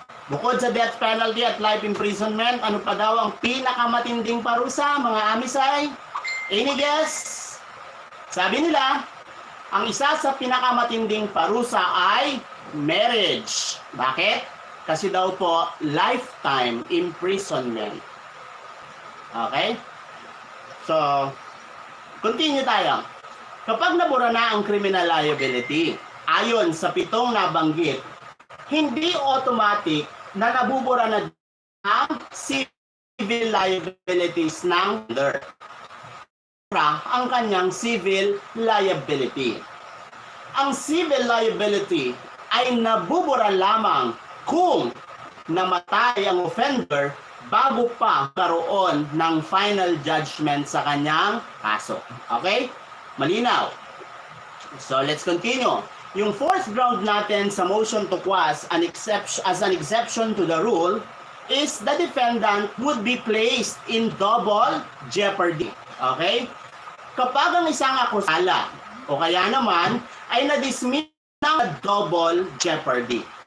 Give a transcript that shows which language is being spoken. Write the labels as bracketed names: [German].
[Filipino] Bukod sa death penalty at life imprisonment, ano pa daw ang pinakamatinding parusa, mga amisay? [English] Any guess? [Filipino] Sabi nila, ang isa sa pinakamatinding parusa ay marriage. Bakit? Kasi daw po, lifetime imprisonment. Okay? So, continue tayo. Kapag nabura na ang criminal liability, ayon sa 7 nabanggit, hindi automatic na nabubura na ang civil civil liabilities ng offender. Ang kanyang civil liability. Ang civil liability ay nabubura lamang kung namatay ang offender bago pa karoon ng final judgment sa kanyang kaso. [English] Okay? [Filipino] Malinaw. [English] So let's continue. Yung fourth ground natin sa motion to quash as an exception to the rule is the defendant would be placed in double jeopardy. Okay? [Filipino] Kapag ang isang akusala o kaya naman ay na-dismiss ng double jeopardy.